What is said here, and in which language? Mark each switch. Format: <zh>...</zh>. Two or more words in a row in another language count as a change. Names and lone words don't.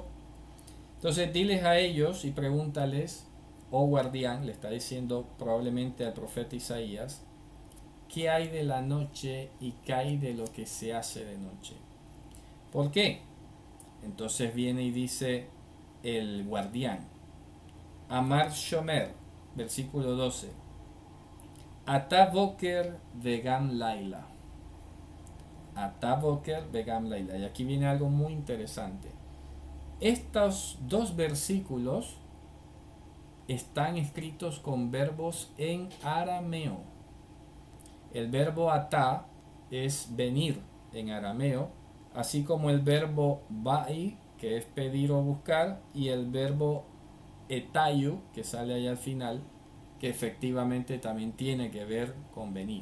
<es>Entonces diles a ellos y pregúntales, oh guardián, le está diciendo probablemente al profeta Isaías, ¿qué hay de la noche y qué hay de lo que se hace de noche? ¿Por qué? Entonces viene y dice el guardián.</es> <he>אמר שומר, versículo 12. אתא בוקר וגם לילה. אתא בוקר וגם לילה.</he> <es>Y aquí viene algo muy interesante. Estos dos versículos están escritos con verbos en arameo. El verbo ata es venir en arameo, así como el verbo ba'i, que es pedir o buscar, y el verbo etayu, que sale ahí al final, que efectivamente también tiene que ver con venir.</es>